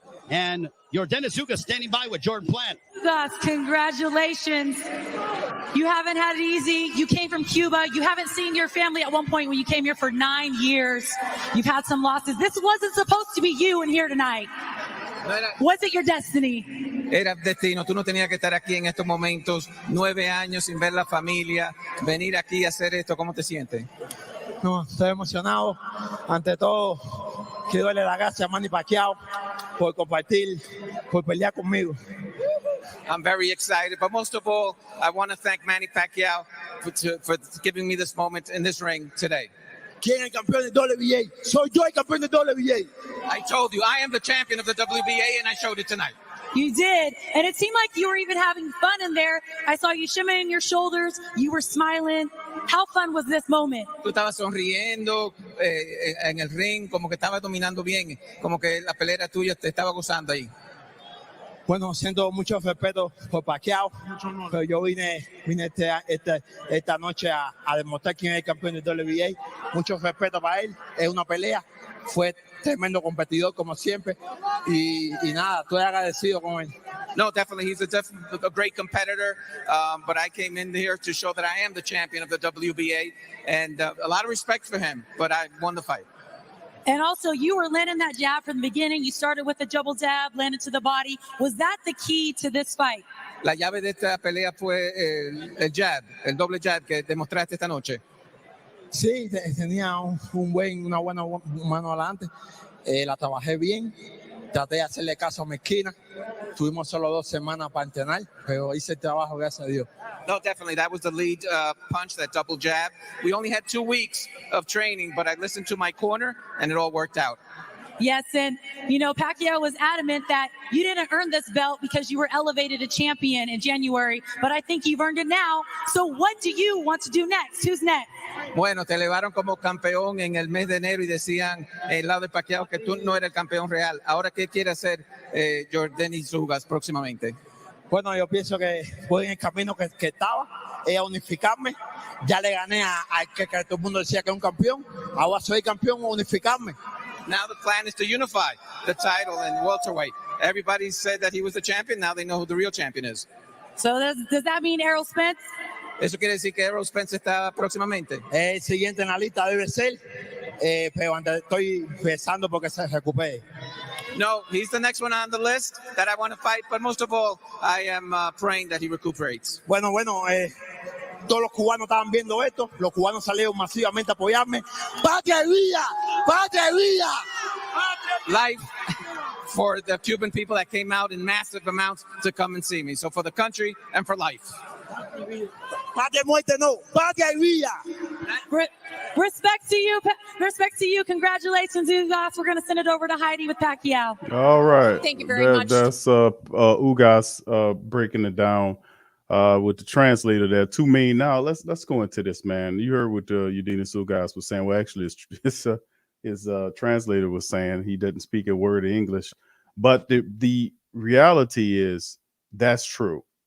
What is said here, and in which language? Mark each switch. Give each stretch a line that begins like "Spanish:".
English: And Yordenis Ugas standing by with Jordan Plant. Ugas, congratulations. You haven't had it easy. You came from Cuba. You haven't seen your family at one point when you came here for 9 years. You've had some losses. This wasn't supposed to be you in here tonight. Was it your destiny?
Spanish: Era destino. Tú no tenías que estar aquí en estos momentos. 9 años sin ver la familia. Venir aquí a hacer esto. ¿Cómo te sientes? No, estoy emocionado. Ante todo, quiero darle las gracias a Manny Pacquiao por compartir, por pelear conmigo.
English: I'm very excited, but most of all, I want to thank Manny Pacquiao for giving me this moment in this ring today.
Spanish: ¿Quién es el campeón de WBA? Soy yo el campeón de WBA.
English: I told you, I am the champion of the WBA, and I showed it tonight. You did. And it seemed like you were even having fun in there. I saw you shimmying your shoulders. You were smiling. How fun was this moment?
Spanish: Tú estabas sonriendo en el ring, como que estabas dominando bien, como que la pelea tuya te estaba gozando ahí. Bueno, siento mucho respeto por Pacquiao, pero yo vine esta noche a demostrar quién es el campeón de WBA. Mucho respeto para él, es una pelea, fue tremendo competidor como siempre y nada, estoy agradecido con él.
English: No, definitely. He's a great competitor. But I came in here to show that I am the champion of the WBA and a lot of respect for him, but I won the fight. And also, you were landing that jab from the beginning. You started with a double jab, landed to the body. Was that the key to this fight?
Spanish: La llave de esta pelea fue el jab, el doble jab que demostraste esta noche. Sí, tenía una buena mano adelante. La trabajé bien. Traté de hacerle caso a mi esquina. Tuvimos solo 2 semanas para entrenar, pero hice el trabajo, gracias a Dios.
English: No, definitely. That was the lead punch, that double jab. We only had 2 weeks of training, but I listened to my corner, and it all worked out. Yes, and, you know, Pacquiao was adamant that you didn't earn this belt because you were elevated to champion in January, but I think you've earned it now. So what do you want to do next? Who's next?
Spanish: Bueno, te elevaron como campeón en el mes de enero y decían el lado de Pacquiao que tú no eres el campeón real. Ahora, ¿qué quiere hacer Denis Ugas próximamente? Bueno, yo pienso que voy en el camino que estaba, a unificarme. Ya le gané al que todo el mundo decía que es un campeón. Ahora soy campeón, unificarme.
English: Now the plan is to unify the title in welterweight. Everybody said that he was the champion. Now they know who the real champion is. So does that mean Errol Spence?
Spanish: ¿Eso quiere decir que Errol Spence está próximamente? El siguiente en la lista debe ser, pero estoy pensando porque se recupere.
English: No, he's the next one on the list that I want to fight, but most of all, I am praying that he recuperates.
Spanish: Bueno, todos los cubanos estaban viendo esto, los cubanos salieron masivamente a apoyarme. ¡Patria y vida! ¡Patria y vida!
English: Life for the Cuban people that came out in massive amounts to come and see me. So for the country and for life.
Spanish: Patria y muerte no, patria y vida.
English: Respect to you. Respect to you. Congratulations, Ugas. We're going to send it over to Heidi with Pacquiao. All right. Thank you very much. That's Ugas breaking it down with the translator there. 2 million. Now let's go into this, man. You heard what Denis Ugas was saying. Well, actually, his translator was saying he doesn't speak a word of English, but the reality is that's true.